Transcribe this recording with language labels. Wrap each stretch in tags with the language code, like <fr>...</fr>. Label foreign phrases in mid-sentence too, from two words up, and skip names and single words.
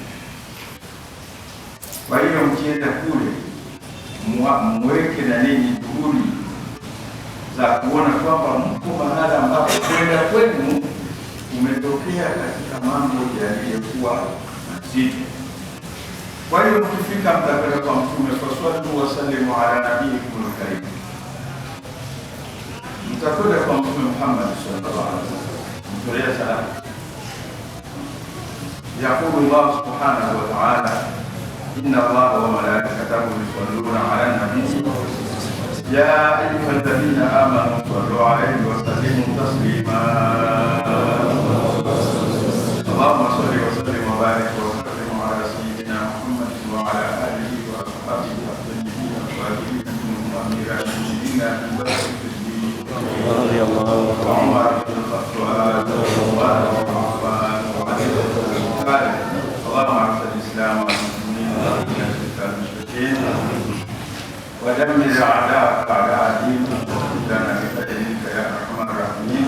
<sw>Kwa hiyo mkienda kule mweke na nini juhudi za kuona kwamba mko mahala ambapo kwenda kwenu umetokea katika mambo yaliyokuwa mazito. Kwa hiyo mkifika mtakwenda kwa Mtume,</sw> <ar>صلى الله عليه وسلم على نبيكم الكريم,</ar> <sw>mtakwenda kwa Mtume Muhammad</sw> <ar>صلى الله عليه وسلم,</ar> <sw>mtolea salamu.</sw> <ar>يقول الله سبحانه وتعالى إن الله وملائكته يصلون على النبي يا أيها الذين آمنوا صلوا عليه وسلموا تسليما. اللهم صل وسلم وبارك وسلم على سيدنا محمد وعلى آله وأصحابه الطيبين الطاهرين المؤمنين رضي الله تعالى ودمر أعداءك أعداء الدين وخذلنا بفضلك يا أرحم الراحمين.</ar>